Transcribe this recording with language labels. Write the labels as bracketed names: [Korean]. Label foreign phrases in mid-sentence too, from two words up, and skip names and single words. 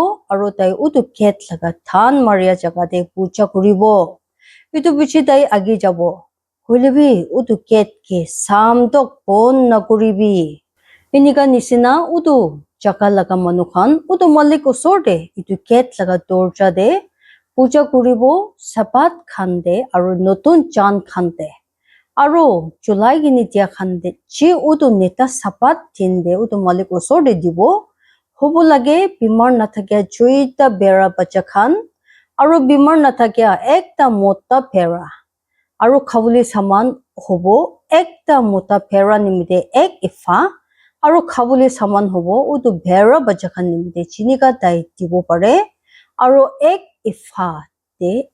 [Naga Pidgin] aru tai utu gate laga than maria jaga de puja kuribo itu bichi tai agi jabo hoilebi utu gate ke samdok bon na kuribi inika nisina utu jaga laga manu khan utu malik osor de itu gate laga dorja de puja kuribo sabat khan de aru notun chan khan de aru julai gini dia khan de chi utu neta sabat din de utu malik osor de dibo hobo lage bimar nathakya joita bera bacha khan aru bimar nathakya ekta mota bera aru khabuli saman hobo ekta mota bera nimide ek ifa aru khabuli saman hobo utu bera bacha khan nimide chinika dai dibo pare aru ek ifa de